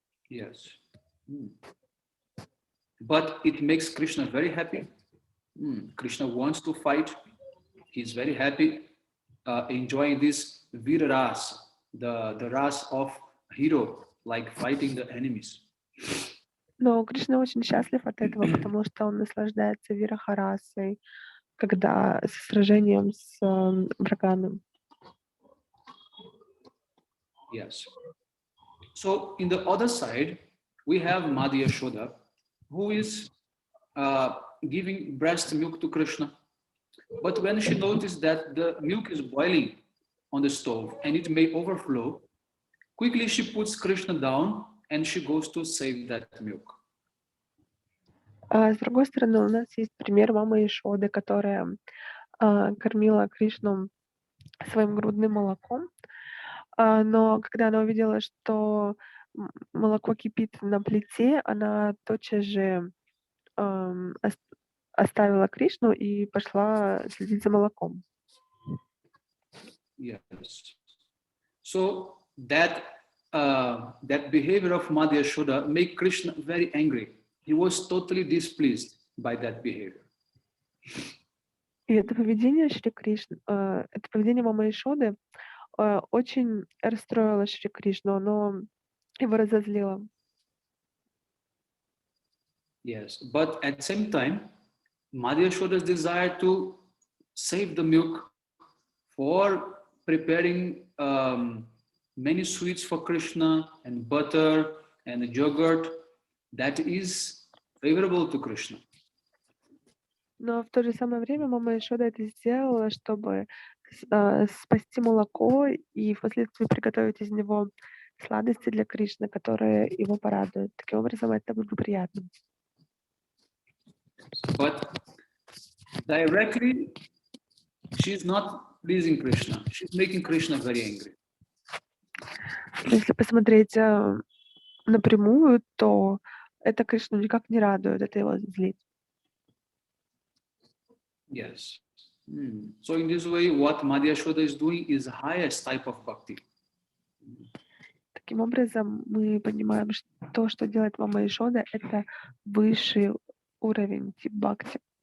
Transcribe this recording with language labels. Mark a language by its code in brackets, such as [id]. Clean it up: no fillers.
[en] Yes. But it makes Krishna very happy. Krishna wants to fight. He's very happy, enjoying this Vira Ras, the Ras of hero, like fighting the enemies. [ru] Но Кришна очень счастлив от этого, потому что он наслаждается вирахарасой, когда с сражением с врагами. [en] Yes. So in the other side, we have Madhya Yashoda, who is giving breast milk to Krishna. But when she noticed that the milk is boiling on the stove and it may overflow, quickly she puts Krishna down and she goes to save that milk. [ru] С другой стороны, у нас есть пример мамы Ишоды, которая кормила Кришну своим грудным молоком, но когда она увидела, что молоко кипит на плите, она тотчас же оставила Кришну и пошла следить за молоком. [en] Yes. So that behavior of Madhya Yashoda made Krishna very angry. He was totally displeased by that behavior. [ru] И это поведение Шри Кришны, это поведение мамы Ишоды очень расстроило Шри Кришну, оно его разозлило. [en] Yes, but at the same time, Madhya Yashoda's desire to save the milk for preparing many sweets for Krishna and butter and yogurt, that is favorable to Krishna. [ru] Но в то же самое время мама Ишода это сделала, чтобы спасти молоко и впоследствии приготовить из него сладости для Кришны, которые его порадуют. Таким образом, это благоприятно. [en] But directly, she's not pleasing Krishna. She's making Krishna very angry. [ru] Если посмотреть напрямую, то это Кришну никак не радует, это его злит. [en] Yes. So in this way, what Madhya Yashoda is doing is highest type of bhakti. [ru] Таким образом, мы понимаем, что то, что делает Мама Яшода, это высший уровень тип бхакти.